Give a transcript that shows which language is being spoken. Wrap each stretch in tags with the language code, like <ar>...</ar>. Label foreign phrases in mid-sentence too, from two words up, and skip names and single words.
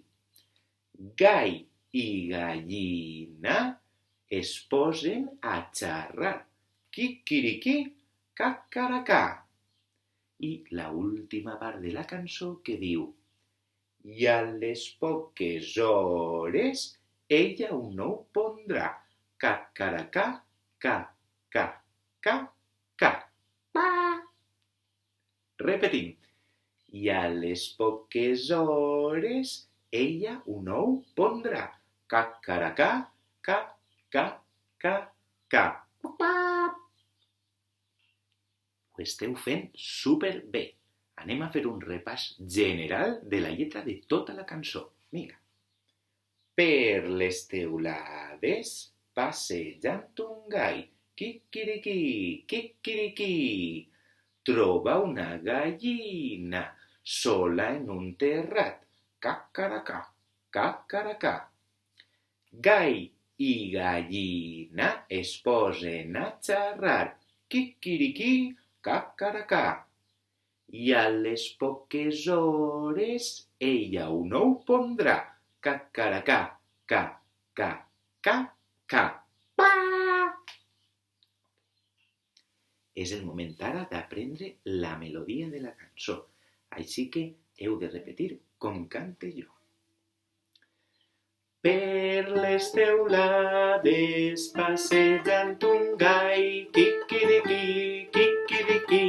<ca>Gall i gallina es posen a xerrar. Quiquiriquí, cacaracà. I la última part de la cançó que diu i a les poques hores ella un ou pondrà. Cacaracà, ca, ca, ca, ca. Repetim. I a les poques hores ella un ou pondrà. Cacaracà, ca, ca, ca, ca. Ho esteu fent superbé. Anem a fer un repàs general de la lletra de tota la cançó. Vinga. Per les teulades, passejant un gall. Quiquiriquí, quiquiriquí. Troba una gallina sola en un terrat. Cacaracà, cacaracà. Gall i gallina es posen a xerrar. Quiquiriquí, cacaracà. I a les poques hores ella un ou pondrà. Cacaracà, ca, ca, ca, ca. És el moment ara d'aprendre la melodia de la cançó. Així que heu de repetir com cante jo. Per les teulades, passejant un gall, quiquiriquí, quiquiriquí.</ca>